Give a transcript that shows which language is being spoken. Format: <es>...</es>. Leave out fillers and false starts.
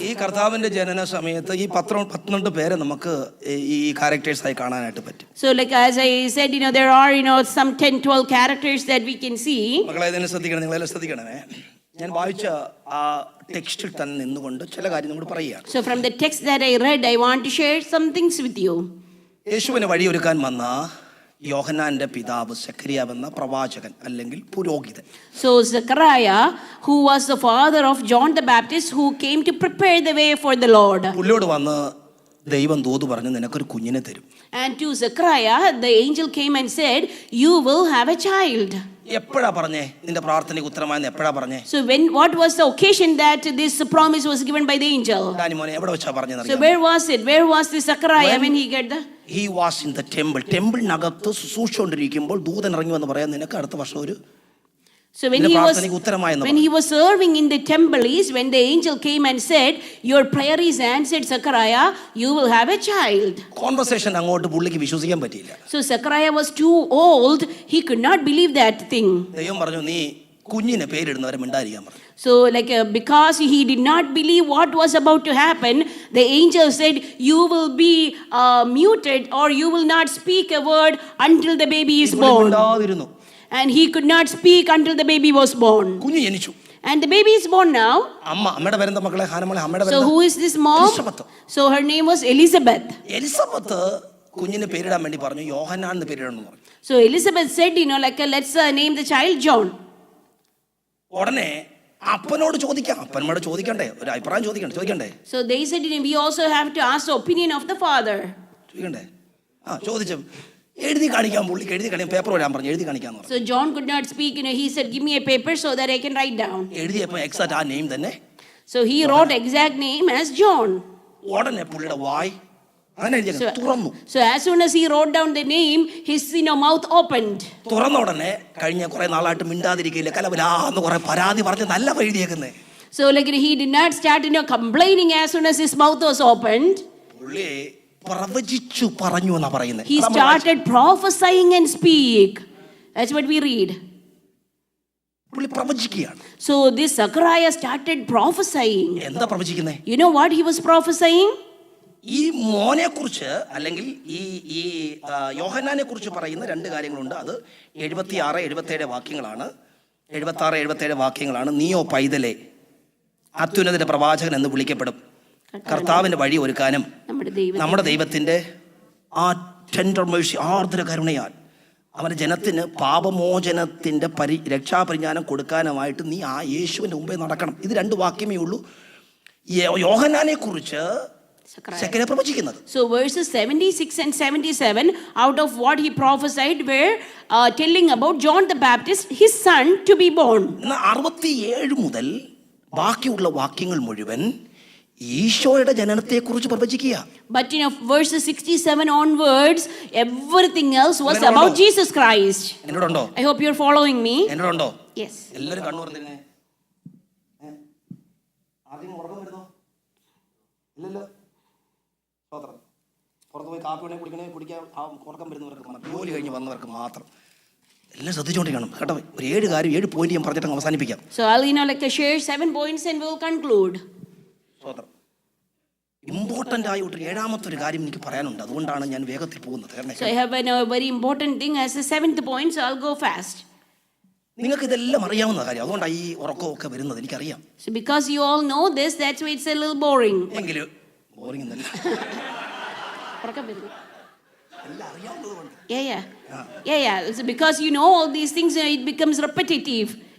<ml>ഈ കർത്താവിന്റെ ജനന സമയത്ത് ഈ 12 പേരെ നമുക്ക് ഈ ക്യാരക്ടേഴ്സ് ആയി കാണാനായിട്ട് പറ്റും.</ml> <en>So like as I said, there are some 10-12 characters that we can see.</en> <ml>മക്കളെ, ഇതിനെ ശ്രദ്ധിക്കണം, നിങ്ങളെല്ലാം ശ്രദ്ധിക്കണമേ. ഞാൻ വായിച്ച ആ ടെക്സ്റ്റിൽ തന്നെ നിന്നുകൊണ്ട് ചില കാര്യം നമ്മൾ പറയുകയാണ്.</ml> <en>So from the text that I read, I want to share some things with you.</en> <ml>യേശുവിനെ വഴിയൊരുക്കാൻ വന്ന യോഹന്നാന്റെ പിതാവ് സെഖരിയാവ് എന്ന പ്രവാചകൻ അല്ലെങ്കിൽ പുരോഹിതൻ.</ml> <en>So Zechariah, who was the father of John the Baptist, who came to prepare the way for the Lord.</en> <ml>പുള്ളിയോട് വന്ന് ദൈവം ദൂത് പറഞ്ഞു, നിനക്കൊരു കുഞ്ഞിനെ തരും.</ml> <en>And to Zechariah, the angel came and said, you will have a child.</en> <ml>എപ്പോഴാ പറഞ്ഞേ? നിന്റെ പ്രാർത്ഥനയ്ക്ക് ഉത്തരമായെന്ന് എപ്പോഴാ പറഞ്ഞേ?</ml> <en>So what was the occasion that this promise was given by the angel?</en> <ml>ഡാനിമോനെ, എവിടെ വെച്ചാ പറഞ്ഞത്?</ml> <en>So where was it? Where was the Zechariah when he got the? He was in the temple.</en> <ml>ടെമ്പിളിനകത്ത് ശുശ്രൂഷിച്ചുകൊണ്ടിരിക്കുമ്പോൾ ദൂതൻ ഇറങ്ങി വന്ന് പറയാൻ, നിനക്ക് അടുത്ത വർഷം ഒരു.</ml> <en>So when he was serving in the temple, is when the angel came and said, your prayer is answered, Zechariah, you will have a child.</en> <ml>Conversation അങ്ങോട്ട് പുള്ളിക്ക് വിശ്വസിക്കാൻ പറ്റിയില്ല.</ml> <en>So Zechariah was too old, he could not believe that thing.</en> <ml>ദൈവം പറഞ്ഞു, നീ കുഞ്ഞിനെ പേരിടുന്നവരെ മിണ്ടായിരിക്കാൻ പറഞ്ഞു.</ml> <en>So because he did not believe what was about to happen, the angel said, you will be muted, or you will not speak a word until the baby is born. And he could not speak until the baby was born.</en> <ml>കുഞ്ഞ് ജനിച്ചു.</ml> <en>And the baby is born now.</en> <ml>അമ്മയുടെ പേരെന്താ മക്കളെ? ഹാനമോളെ, അമ്മയുടെ പേര്.</ml> <en>So who is this mom? So her name was Elizabeth.</en> <ml>Elizabeth കുഞ്ഞിനെ പേരിടാൻ വേണ്ടി പറഞ്ഞു, യോഹന്നാൻ എന്ന് പേരിടണം പറഞ്ഞു.</ml> <en>So Elizabeth said, let's name the child John.</en> <ml>ഉടനെ അപ്പനോട് ചോദിക്കാം, അപ്പനോട് ചോദിക്കണ്ടേ? ഒരു അഭിപ്രായം ചോദിക്കണ്ടേ?</ml> <en>So they said, we also have to ask the opinion of the father.</en> <ml>ചോദിക്കണ്ടേ? ചോദിച്ചു. എഴുതി കാണിക്കാൻ, പുള്ളിക്ക് എഴുതി കാണിക്കാൻ പേപ്പർ വരാൻ പറഞ്ഞു, എഴുതി കാണിക്കാന്ന് പറഞ്ഞു.</ml> <en>So John could not speak, he said, give me a paper so that I can write down.</en> <ml>എഴുതിയപ്പോൾ എക്സാക്റ്റ് ആ നെയിം തന്നെ.</ml> <en>So he wrote exact name as John.</en> <ml>ഉടനെ പുള്ളിയുടെ വായ് അങ്ങനെ തുറന്നു.</ml> <en>So as soon as he wrote down the name, his mouth opened.</en> <ml>തുറന്ന ഉടനെ കഴിഞ്ഞ കുറെ നാളായിട്ട് മിണ്ടാതിരിക്കില്ല, കലവലാന്ന് കുറെ പരാതി പറഞ്ഞ് നല്ല എഴുതിയേക്കുന്നേ.</ml> <en>So like he did not start complaining as soon as his mouth was opened.</en> <ml>പുള്ളി പ്രവചിച്ചു പറഞ്ഞു എന്നാ പറയുന്നത്.</ml> <en>He started prophesying and speak. That's what we read.</en> <ml>പുള്ളി പ്രവചിക്കുകയാണ്.</ml> <en>So this Zechariah started prophesying.</en> <ml>എന്താ പ്രവചിക്കുന്നേ?</ml> <en>You know what he was prophesying?</en> <ml>ഈ മോനെ കുറിച്ച് അല്ലെങ്കിൽ ഈ യോഹന്നാനെ കുറിച്ച് പറയുന്ന രണ്ട് കാര്യങ്ങളുണ്ട്. അത് 76, 77 വാക്യങ്ങളാണ്. 76, 77 വാക്യങ്ങളാണ്. നീയോ പൈതലേ അത്യുന്നതന്റെ പ്രവാചകൻ എന്ന് വിളിക്കപ്പെടും, കർത്താവിന്റെ വഴി ഒരുക്കാനും നമ്മുടെ ദൈവത്തിന്റെ ആ ടെൻഡർ മേഴ്സി ആർദ്ര കരുണയാൽ അവന്റെ ജനത്തിന് പാപമോചനത്തിന്റെ രക്ഷാപരിജ്ഞാനം കൊടുക്കാനുമായിട്ട് നീ ആ യേശുവിന്റെ മുമ്പേ നടക്കണം. ഇത് രണ്ട് വാക്യമേ ഉള്ളൂ യോഹന്നാനെ കുറിച്ച് സെക്കൻഡ് പ്രവചിക്കുന്നത്. So verses 76 and 77 out of what he prophesied were telling about John the Baptist, his son to be born. 67 മുതൽ ബാക്കിയുള്ള വാക്യങ്ങൾ മുഴുവൻ ഈശോയുടെ ജനനത്തെ കുറിച്ച് പ്രവചിക്കുക. But verses 67 onwards everything else was about Jesus Christ. എന്നോടുണ്ടോ?</ml> <en>I hope you're following me.</en> <ml>എന്നോടുണ്ടോ?</ml> <en>Yes.</en> <ml>എല്ലാവരും കണ്ണു തുറന്നിരുന്നേ. ആദ്യം ഉറക്കം വരുന്നോ? ഇല്ലല്ലോ. സ്വതന്ത്രം പുറത്ത് പോയി കാപ്പി വേണേ കുടിക്കാൻ ഉറക്കം വരുന്നവർക്ക് മാത്രം, ജോലി കഴിഞ്ഞ് വന്നവർക്ക് മാത്രം. എല്ലാം ശ്രദ്ധിച്ചുകൊണ്ടിരിക്കണം കേട്ടോ. ഒരു 7 പോയിന്റ് ഞാൻ പറഞ്ഞിട്ട് അവസാനിപ്പിക്കാം.</ml> <en>So I'll share 7 points and we'll conclude.</en> <ml>സ്വതന്ത്രം ഇമ്പോർട്ടൻ്റ് ആയ ഒരു 7ാമത്തെ ഒരു കാര്യം എനിക്ക് പറയാനുണ്ട്. അതുകൊണ്ടാണ് ഞാൻ വേഗത്തിൽ പോകുന്നത്.</ml> <en>So I have a very important thing as the 7th point, so I'll go fast.</en> <ml>നിങ്ങൾക്ക് ഇതെല്ലാം അറിയാവുന്ന കാര്യം, അതുകൊണ്ടാണ് ഈ ഉറക്കമൊക്കെ വരുന്നത് എനിക്കറിയാം.</ml> <en>So because you all know this, that's why it's a little boring.</en> <ml>എങ്കിലും ബോറിംഗ് എന്നല്ല, എല്ലാം അറിയാവുന്നതുകൊണ്ട്.</ml> <en>Yeah. So because you know all these things, it becomes repetitive.</en>